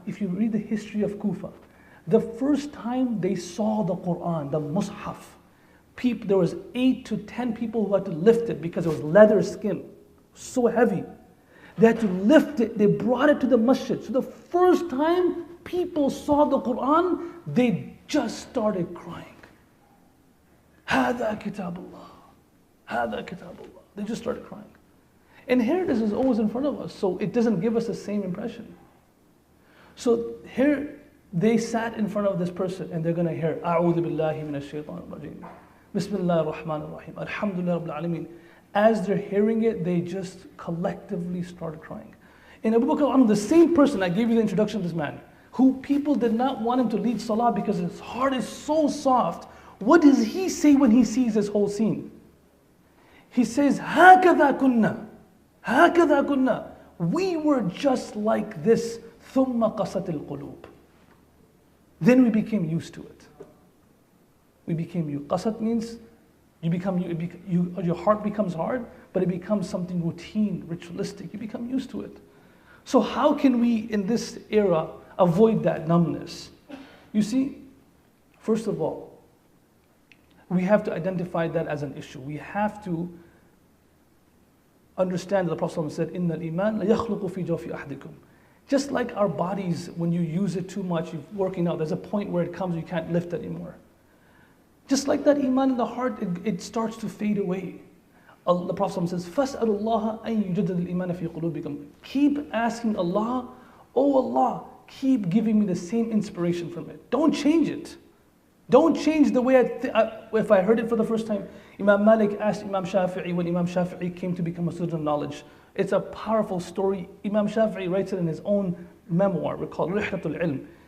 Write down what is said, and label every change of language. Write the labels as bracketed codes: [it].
[en] If you read the history of Kufa, the first time they saw the Quran, the Mus'haf, there was 8 to 10 people who had to lift it because it was leather skin, so heavy. They had to lift it, they brought it to the masjid. So the first time people saw the Quran, they just started crying. [ar] هذا كتاب الله, هذا كتاب الله. [en] They just started crying. And here this is always in front of us, so it doesn't give us the same impression. So here they sat in front of this person and they're going to hear, [ar] أعوذ بالله من الشيطان الرجيم, بسم الله الرحمن الرحيم, الحمد لله رب العالمين. [en] As they're hearing it, they just collectively started crying. In Abu Bakr, the same person, I gave you the introduction of this man, who people did not want him to lead salah because his heart is so soft. What does he say when he sees this whole scene? He says, [ar] هَكَذَا كُنَّا, هَكَذَا كُنَّا. [en] We were just like this. [ar] ثُمَّ قَسَتِ الْقُلُوبِ. [en] Then we became used to it. We became used. Qasat means your heart becomes hard, but it becomes something routine, ritualistic. You become used to it. So how can we, in this era, avoid that numbness? You see, first of all, we have to identify that as an issue. We have to understand that the Prophet said, [ar] إِنَّ الْإِيمَانَ لَيَخْلُقُ فِي جَوْفِ أَحْدِكُمْ. [en] Just like our bodies, when you use it too much, you're working out, there's a point where it comes, you can't lift anymore. Just like that iman in the heart, it starts to fade away. The Prophet says, [ar] فَاسْأَلُ اللَّهَ أَن يُجَدِّدَ الْإِيمَانَ فِي قُلُوبِكُمْ. [en] Keep asking Allah, "Oh Allah, keep giving me the same inspiration from it." Don't change it. Don't change the way if I heard it for the first time. Imam Malik asked Imam Shafi'i when Imam Shafi'i came to become a student of knowledge. It's a powerful story. Imam Shafi'i writes it in his own memoir called Rihlatul Ilm.